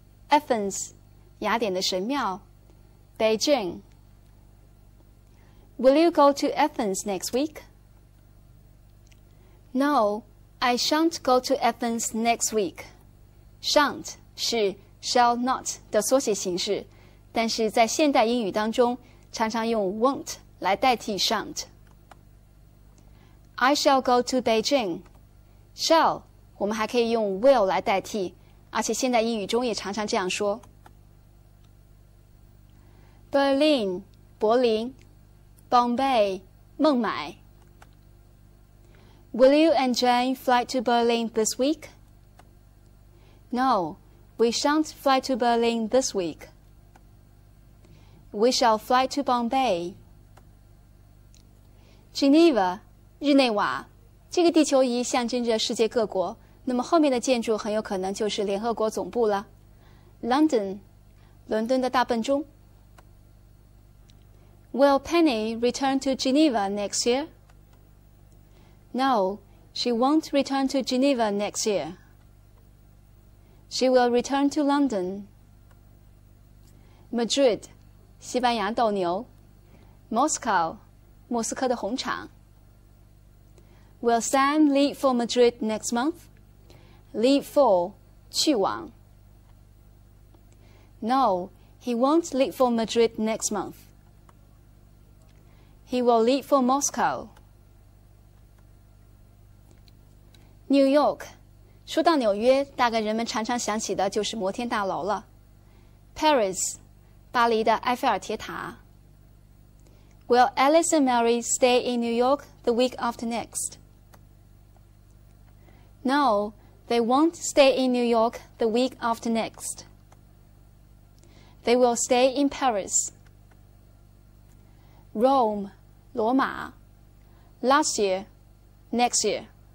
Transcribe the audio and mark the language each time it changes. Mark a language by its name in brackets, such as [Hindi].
[Chinese] Athens, 雅典的神庙。 [English] Beijing. Will you go to Athens next week? No, I shan't go to Athens next week. [Chinese] Shan't 是 shall not 的缩写形式，但是在现代英语当中，常常用 won't 来代替 shan't。 [English] I shall go to Beijing. [Chinese] Shall 我们还可以用 will 来代替，而且现代英语中也常常这样说。 [English] Berlin 柏林 Bombay 孟买 Will you and Jane fly to Berlin this week? No, we shan't fly to Berlin this week. We shall fly to Bombay. [Chinese] Geneva 日内瓦这个地球仪象征着世界各国，那么后面的建筑很有可能就是联合国总部了。 London 伦敦的大笨钟。 [English] Will Penny return to Geneva next year? No, she won't return to Geneva next year. She will return to London. [Chinese] Madrid, 西班牙斗牛。Moscow, 莫斯科的红场。 [English] Will Sam leave for Madrid next month? Leave for, [Chinese] 去往。 [English] No, he won't leave for Madrid next month. He will leave for Moscow. [Chinese] New York 说到纽约，大概人们常常想起的就是摩天大楼了。 Paris 巴黎的埃菲尔铁塔。 [English] Will Alice and Mary stay in New York the week after next? No, they won't stay in New York the week after next. They will stay in Paris. Rome 罗马 Last year, next year.